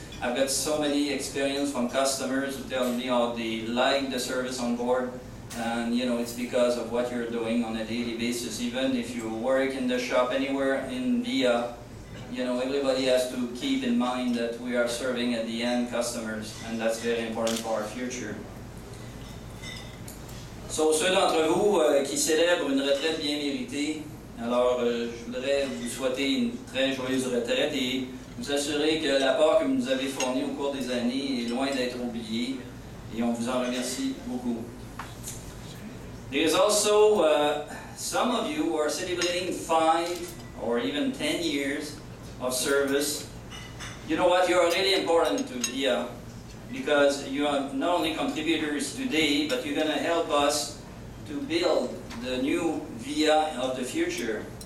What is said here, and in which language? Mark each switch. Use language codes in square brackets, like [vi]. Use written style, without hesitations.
[en] I've got so many experience from customers who tell me how they like the service on board, and you know, it's because of what you're doing on a daily basis. Even if you work in the shop anywhere in VIA, you know, everybody has to keep in mind that we are serving at the end customers, and that's very important for our future. [fr] So, ceux d'entre vous qui célèbrent une retraite bien méritée, alors je voudrais vous souhaiter une très joyeuse retraite et vous assurer que l'apport que vous nous avez fourni au cours des années est loin d'être oublié, et on vous en remercie beaucoup. [en] There is also some of you who are celebrating 5 or even 10 years of service. You know what, you're really important to VIA because you are not only contributors today, but you're going to help us to build the new VIA of the future.